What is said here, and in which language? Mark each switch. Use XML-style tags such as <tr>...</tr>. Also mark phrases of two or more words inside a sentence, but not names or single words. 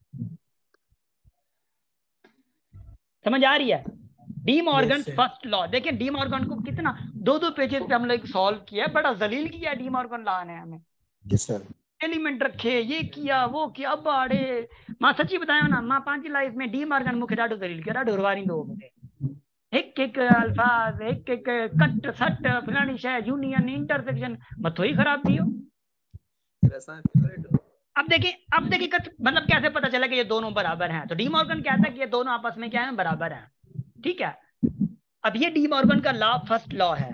<ur>سمجھ آ رہی ہے? डी मॉर्गन</ur> <en>Yes, sir. first law.</en> <ur>دیکھیے ڈی مورگن کو کتنا 2 پیجز پہ ہم لوگ سالو کیا، بڑا ذلیل کیا ڈی مورگن لاء نے ہمیں.</ur> <en>Yes, sir.</en> <ur>ایلیمنٹ رکھے، یہ کیا وہ کیا.</ur> <sd>अब अड़े मां सच्ची बताया ना, मां पंहिंजी लाइफ में डी मॉर्गन मुख्य ॾाढो दलील किया, ॾाढो उरवारींदो मूंखे। एक अल्फाज, एक कट सट फलानी शय,</sd> <en>union intersection,</en> <sd>मथो ही खराब थी।</sd> <ur>اب دیکھیے مطلب کیسے پتا چلا کہ یہ دونوں برابر ہیں? تو ڈی مورگن کہتا ہے کہ یہ دونوں آپس میں کیا ہے، برابر ہیں۔ ٹھیک ہے، اب یہ ڈی مورگن کا</ur> <en>law first law</en> <ur>ہے.</ur>